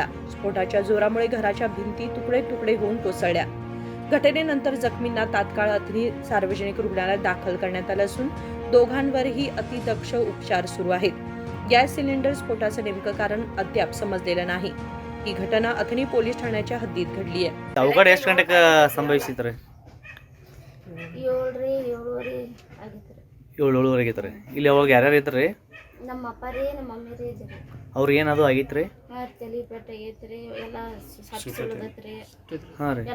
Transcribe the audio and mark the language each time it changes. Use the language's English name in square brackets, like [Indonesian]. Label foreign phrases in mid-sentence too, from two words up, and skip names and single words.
[Marathi] स्फोटाच्या जोरामुळे घराच्या भिंती तुकडे तुकडे होऊन कोसळल्या. घटनेनंतर जखमींना तात्काळ अथणी सार्वजनिक रुग्णालयात दाखल करण्यात आलं असून दोघांवरही अतिदक्ष उपचार सुरू आहेत. गॅस सिलेंडर स्फोटाचं नेमकं कारण अद्याप समजलेलं नाही. ही घटना अथणी पोलीस ठाण्याच्या हद्दीत घडली आहे. [Kannada] ಅವಘಡ ಎಷ್ಟು ಗಂಟೆಗೆ ಸಂಭವಿಸಿತ್ರಿ? 7:30 ಆಗಿತ್ರಿ. 7:30 ಆಗೈತ್ರಿ. ಇಲ್ಲಿ ಅವಾಗ ಯಾರ್ಯಾರು ಇದ್ರಿ? ನಮ್ಮ ಅಪ್ಪ ರೀ ನಮ್ಮ ಮಮ್ಮಿ ರೀ ಇದ್ರಿ. ಅವ್ರಿಗೆ ಏನದು ಆಗೈತ್ರಿ? ತಲೆ ಪೆಟ್ಟ ಆಗೈತ್ರಿ, ಎಲ್ಲ ಸುಟ್ಟೈತ್ರಿ, ಹಾಂ ರೀ,